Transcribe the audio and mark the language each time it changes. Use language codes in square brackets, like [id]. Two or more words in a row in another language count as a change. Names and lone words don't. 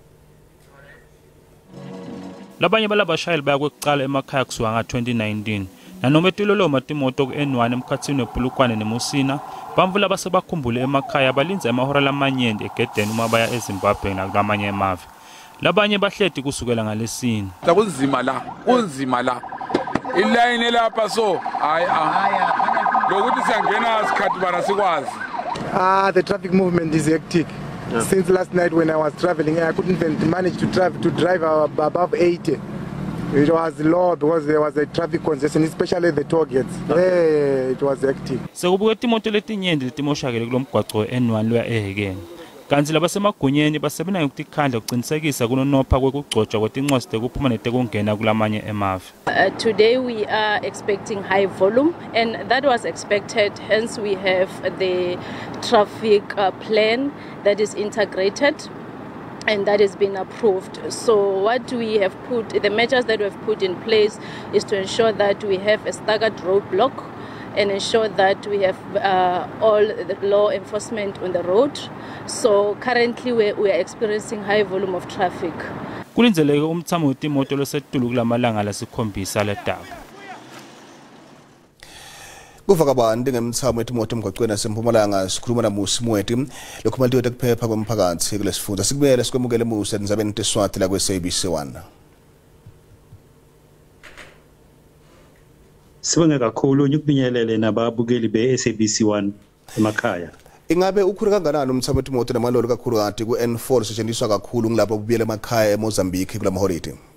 [ss] Labanye balabashayeli bayakwekuqala emakhaya kusuka nga-2019 nanoma etiloloma timoto ku-N1 emkhatsini weBulukwane neMusina bamvu labasebakhumbule emakhaya balinza amahora lamanyenti egedeni uma baya eZimbabwe nakulamanye emave. Labanye bahleti kusukela ngalesine. Kunzima la ilayini lapha so lokuthi siyangena isikhathi bana sikwazi. [en] The traffic movement is hectic. Yeah. Since last night when I was traveling, I couldn't even manage to drive above 80. It was low because there was a traffic congestion, especially the toll gates. It was hectic. [ss] Sekubuke timoto letinyenti letimoshakele kulomgwaqo we-N1 loya ehhekeni. Kanti labasemagunyeni basebenza ngokutikhandla ukuqinisekisa kunonopha kwekugcotshwa kwetincosi tekuphuma netekungena kulamanye emave. [en] Today we are expecting high volume and that was expected, hence we have the traffic plan that is integrated and that has been approved. So what we have the measures that we have put in place is to ensure that we have a staggered roadblock and ensure that we have all the law enforcement on the road. So currently we are experiencing high volume of traffic. [ss] Kulindeleke umtsamo wetimoto losetulu kulamalanga lasikhombisa ledaba. Kufaka bantu ngemtsamo wetimoto emgwaqweni eMpumalanga Sikhuluma Moeti Mmusi letekuphepha kwemphakathi kulesifundza sikubuyele sikwemukele Mmusi endzabeni teswati la kweSABC1. Sibonge kakhulu ukubingelele nababukeli beSABC1 emakhaya. Ingabe ukhulu kanganani umtsamo wetimoto namaloli kakhulu kanti ku N4 setshenziswa kakhulu ngilapho kubuyela emakhaya eMozambique kula maholiday?